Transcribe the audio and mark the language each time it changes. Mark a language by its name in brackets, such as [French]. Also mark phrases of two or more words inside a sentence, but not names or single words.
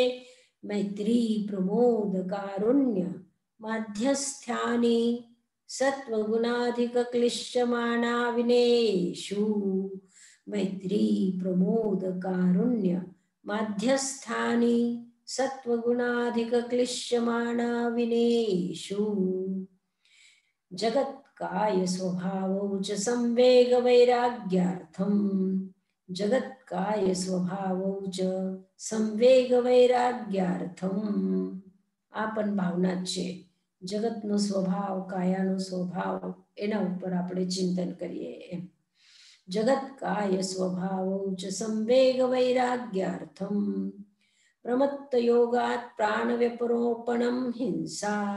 [Sanskrit] મૈત્રી પ્રમોદ કારુણ્ય માધ્યસ્થ્યાની સત્વગુણાધિક ક્લિશ્યમાના વિનેષુ. મૈત્રી પ્રમોદ કારુણ્ય માધ્યસ્થાની सत्वगुणाधिक क्लिश्यमाना विनेषु जगत्काय स्वभावौ च संवेग वैराग्यार्थम जगत्काय स्वभावौ च संवेग वैराग्यार्थम [Gujarati] આ પણ ભાવના જ છે. જગતનો સ્વભાવ, કાયાનો સ્વભાવ, એના ઉપર આપણે ચિંતન કરીએ એમ. [Sanskrit] જગત્કાય સ્વભાવૌ ચ સંવેગ વૈરાગ્યાર્થમ પ્રમત્ત યોગાત પ્રાણ વ્યપરોપણમ હિંસા.